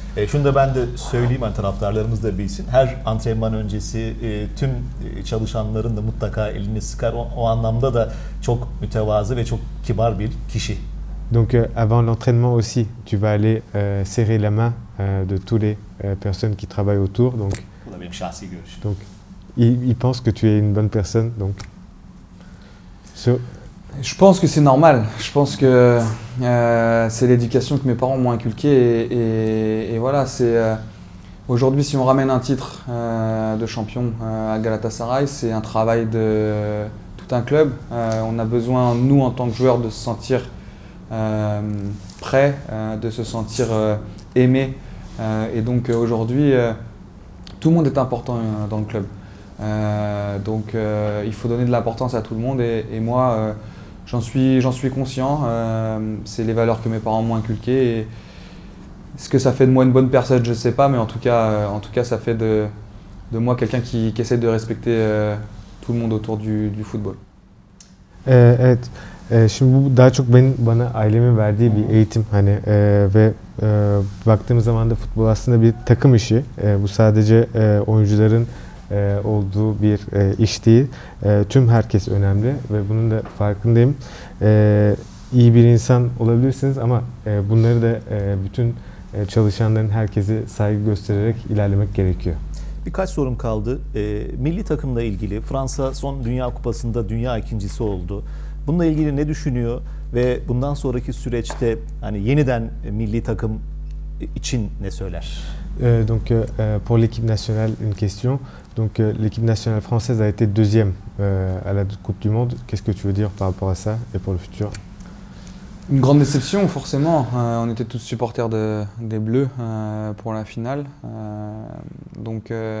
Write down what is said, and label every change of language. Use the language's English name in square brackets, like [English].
[Turkish] Şunu da ben de söyleyeyim, hani taraftarlarımız da bilsin. Her antrenman öncesi tüm çalışanların da mutlaka elini sıkar. O anlamda da çok mütevazı ve çok kibar bir kişi. [French] Donc avant l'entraînement aussi, tu vas aller serrer la main de tous les personnes qui travaillent autour. Donc [Turkish] Bu da benim şahsi görüşüm. [French] donc il pense que tu es une bonne personne. Donc Je pense que c'est normal. Je pense que c'est l'éducation que mes parents m'ont inculquée et voilà. Aujourd'hui, si on ramène un titre de champion à Galatasaray, c'est un travail de tout un club. On a besoin, nous en tant que joueurs, de se sentir prêts, de se sentir aimés. Et donc aujourd'hui, tout le monde est important dans le club. Donc il faut donner de l'importance à tout le monde et moi j'en suis conscient. C'est les valeurs que mes parents m'ont inculquées. Et ce que ça fait de moi une bonne personne, je ne sais pas, mais en tout cas ça fait de moi quelqu'un qui essaie de respecter tout le monde autour du football. [Turkish] Evet. Şimdi bu daha çok bana ailemin verdiği bir eğitim hani ve baktığımız zaman da futbol aslında bir takım işi. Bu sadece oyuncuların olduğu bir iş değil. Tüm herkes önemli ve bunun da farkındayım. İyi bir insan olabilirsiniz ama bunları da bütün çalışanların herkese saygı göstererek ilerlemek gerekiyor. Birkaç sorum kaldı. Milli takımla ilgili Fransa son Dünya Kupası'nda dünya ikincisi oldu. Bununla ilgili ne düşünüyor ve bundan sonraki süreçte hani yeniden milli takım için ne söyler? [French] Donc pour l'équipe nationale, une question. Donc l'équipe nationale française a été deuxième à la Coupe du Monde. Qu'est-ce que tu veux dire par rapport à ça et pour le futur? Une grande déception forcément. On était tous supporters des Bleus pour la finale. Donc